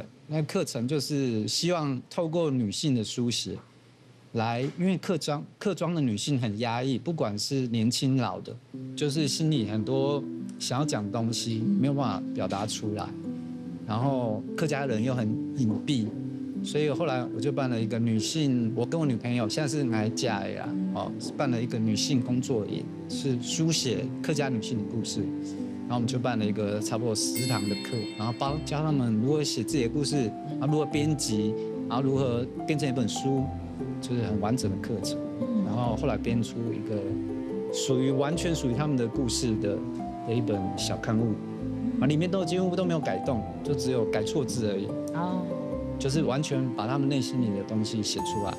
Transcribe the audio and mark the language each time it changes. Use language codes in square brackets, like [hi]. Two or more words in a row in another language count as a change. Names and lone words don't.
[zh] 那課程就是希望透過女性的書寫，來，因為客莊的女性很壓抑，不管是年輕老的，就是心裡很多想要講東西沒有辦法表達出來，然後客家人又很隱蔽，所以後來我就辦了一個女性，我跟我女朋友現在是來嫁呀，辦了一個女性工作營，是書寫客家女性的故事。然後我們就辦了一個差不多10堂的課，然後教他們如何寫自己的故事，如何編輯，然后如何变成一本书，就是很完整的课程。然后后来编出一个完全属于他们的故事的一本小刊物，里面几乎都没有改动，就只有改错字而已。哦，就是完全把他们内心里的东西写出来。